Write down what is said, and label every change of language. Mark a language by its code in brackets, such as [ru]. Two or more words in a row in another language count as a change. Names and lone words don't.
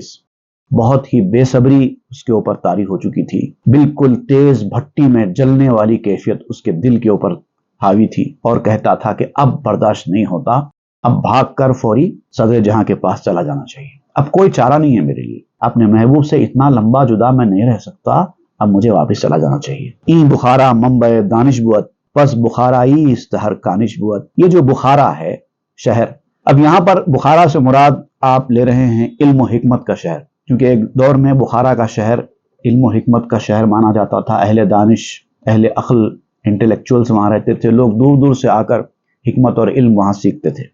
[ur] بہت ہی بے صبری اس کے اوپر طاری ہو چکی تھی، بالکل تیز بھٹی میں جلنے والی کیفیت اس کے دل کے اوپر حاوی تھی، اور کہتا تھا کہ اب برداشت نہیں ہوتا، اب بھاگ کر فوری صدر جہاں کے پاس چلا جانا چاہیے۔ اب کوئی چارہ نہیں ہے میرے لیے، اپنے محبوب سے اتنا لمبا جدا میں نہیں رہ سکتا، اب مجھے واپس چلا جانا چاہیے۔ [fa] این بخارا منبع دانش بوت پس بخارائی استہر کانش بوت۔ [ur] یہ جو بخارا ہے شہر، اب یہاں پر بخارا سے مراد آپ لے رہے ہیں علم و حکمت کا شہر، کیونکہ ایک دور میں بخارا کا شہر علم و حکمت کا شہر مانا جاتا تھا۔ اہل دانش، اہل عقل، انٹلیکچوئلز وہاں رہتے تھے، لوگ دور دور سے آ کر حکمت اور علم وہاں سیکھتے تھے۔